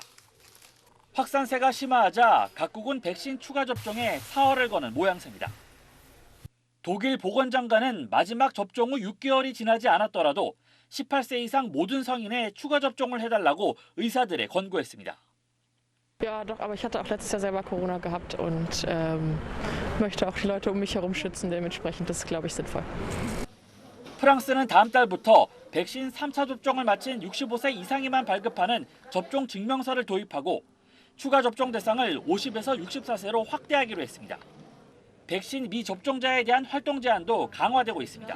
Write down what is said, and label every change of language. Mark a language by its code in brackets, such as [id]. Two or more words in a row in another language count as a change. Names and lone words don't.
[ko] 확산세가 심화하자 각국은 백신 추가 접종에 사활을 거는 모양새입니다. 독일 보건장관은 마지막 접종 후 6개월이 지나지 않았더라도 18세 이상 모든 성인에 추가 접종을 해달라고 의사들에 권고했습니다. [de] Ja, doch, aber ich hatte auch letztes Jahr selber Corona gehabt und möchte auch die Leute um mich herum schützen. Dementsprechend ist es, glaube ich, sinnvoll. [ko] 프랑스는 다음 달부터 백신 3차 접종을 마친 65세 이상이만 발급하는 접종 증명서를 도입하고 추가 접종 대상을 50에서 64세로 확대하기로 했습니다. 백신 미접종자에 대한 활동 제한도 강화되고 있습니다.